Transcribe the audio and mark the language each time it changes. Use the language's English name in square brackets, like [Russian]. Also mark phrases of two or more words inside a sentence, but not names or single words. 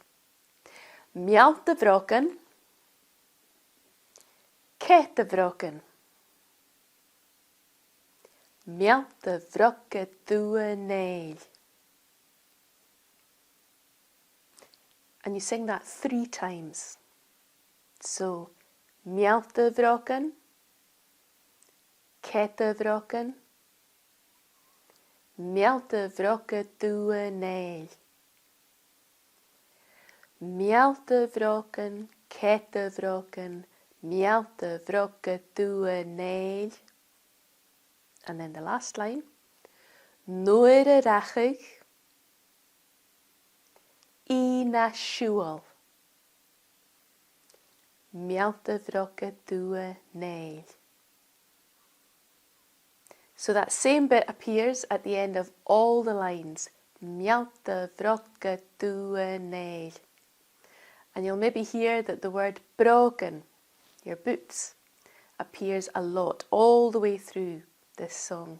[Scottish Gaelic] Neill Duibh, caith Bhrògan. Neill Duibh dubha Neill. [English] And you sing that 3 times. So, [Scottish Gaelic] Neill Duibh, caith Bhrògan, Neill Duibh dubha Neill. Neill Duibh, caith Bhrògan, Neill Duibh dubha Neill. [English] And then the last line. [Scottish Gaelic] Nuair rachadh, shùil. Neill Duibh dubha Neill. [English] So that same bit appears at the end of all the lines. [Scottish Gaelic] Neill Duibh dubha Neill. [English] And you'll maybe hear that the word Bhrògan, your boots, appears a lot all the way through this song.